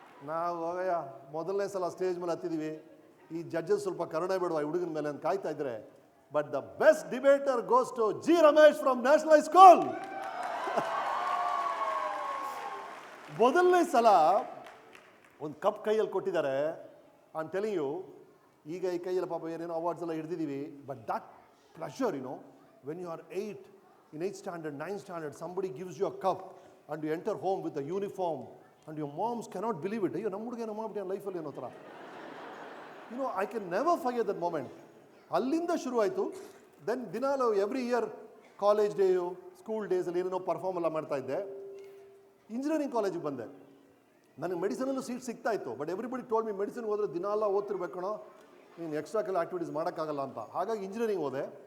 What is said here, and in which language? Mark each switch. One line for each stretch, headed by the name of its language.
Kannada: ನಾವು ಹೋಗಯ್ಯ ಮೊದಲನೇ ಸಲ ಸ್ಟೇಜ್ ಮೇಲೆ ಹತ್ತಿದ್ದೀವಿ, ಈ ಜಡ್ಜಸ್ ಸ್ವಲ್ಪ ಕರುಣೆ ಬಿಡುವ ಈ ಹುಡುಗನ ಮೇಲೆ ಅಂತ ಕಾಯ್ತಾ ಇದ್ರೆ.
English: But the best debater goes to G Ramesh from National High School.
Kannada: ಮೊದಲನೇ ಸಲ ಒಂದು ಕಪ್ ಕೈಯಲ್ಲಿ ಕೊಟ್ಟಿದ್ದಾರೆ.
English: I am telling you,
Kannada: ಈಗ ಈ ಕೈಯಲ್ಲಿ ಪಾಪ ಏನೇನೋ ಅವಾರ್ಡ್ಸ್ ಎಲ್ಲ ಹಿಡಿದಿದ್ದೀವಿ.
English: But that pleasure, when you are 8 in 8th standard, 9th standard, somebody gives you a cup and you enter home with a uniform and your moms cannot believe it.
Kannada: ಅಯ್ಯೋ ನಮ್ಮ ಹುಡುಗ ನಮ್ಮ ಮಾಡ್ಬಿಟ್ಟು ಲೈಫಲ್ಲಿ ಏನೋ ಥರ.
English: I can never forget that moment.
Kannada: ಅಲ್ಲಿಂದ ಶುರು ಆಯಿತು. ದೆನ್ ದಿನಾಲು ಎವ್ರಿ ಇಯರ್ ಕಾಲೇಜ್ ಡೇಯು, ಸ್ಕೂಲ್ ಡೇಸಲ್ಲಿ ಏನೇನೋ ಪರ್ಫಾರ್ಮ್ ಎಲ್ಲ ಮಾಡ್ತಾ ಇದ್ದೆ. ಇಂಜಿನಿಯರಿಂಗ್ ಕಾಲೇಜಿಗೆ ಬಂದೆ. ನನಗೆ ಮೆಡಿಸಿನಲ್ಲೂ ಸೀಟ್ ಸಿಗ್ತಾ ಇತ್ತು.
English: but everybody told me,
Kannada: ಮೆಡಿಸಿನ್ಗೆ ಹೋದರೆ ದಿನಾಲ ಓದ್ತಿರ್ಬೇಕಣೋ, ನೀನು ಎಕ್ಸ್ಟ್ರಾ ಕೆಲ ಆ್ಯಕ್ಟಿವಿಟೀಸ್ ಮಾಡೋಕ್ಕಾಗಲ್ಲ ಅಂತ. ಹಾಗಾಗಿ ಇಂಜಿನಿಯರಿಂಗ್ ಹೋದೆ.